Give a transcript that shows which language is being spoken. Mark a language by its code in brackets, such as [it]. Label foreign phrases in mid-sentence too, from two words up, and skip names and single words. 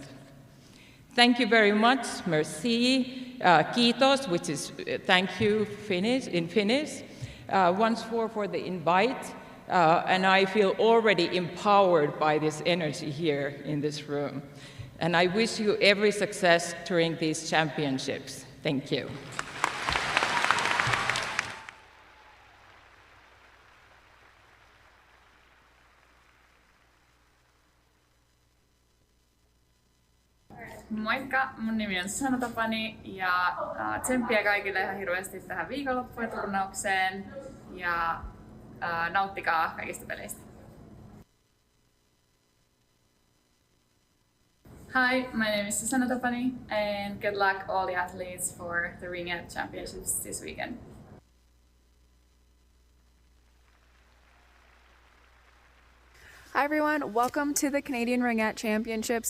[en] Thank you very much, merci, kiitos, which is thank you in Finnish, once more for the invite. And I feel already empowered by this energy here in this room. And I wish you every success during these championships. Thank you. [fi] Moikka, mun nimi on Susanna Tapani ja tsemppiä kaikille ihan hirveästi tähän viikonloppuun ja turnaukseen ja nauttikaa kaikista peleistä. [en] Hi, my name is Susanna Tapani and good luck all the athletes for the Ringette Championships this weekend. Hi everyone, welcome to the Canadian Ringette Championships.